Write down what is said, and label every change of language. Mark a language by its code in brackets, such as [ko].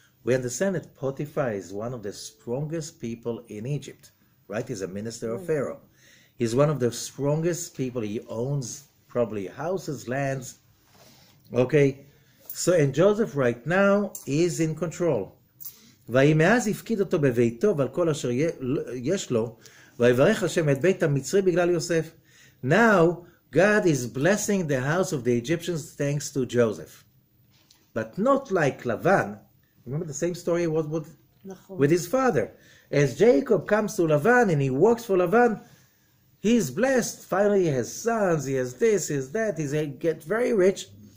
[en] We understand that Potiphar is one of the strongest people in Egypt, right? He's a minister of Pharaoh. He's one of the strongest people. He owns probably houses, lands. Okay, so and Joseph right now is in control. [he] וימאז הפקיד אותו בביתו ועל כל אשר יש לו, ויברך השם את בית המצרי בגלל יוסף. [en] Now, God is blessing the house of the Egyptians thanks to Joseph. But not like Lavan. Remember the same story was with his father. As Jacob comes to Lavan and he works for Lavan, he's blessed. Finally, he has sons, he has this, he has that, he gets very rich.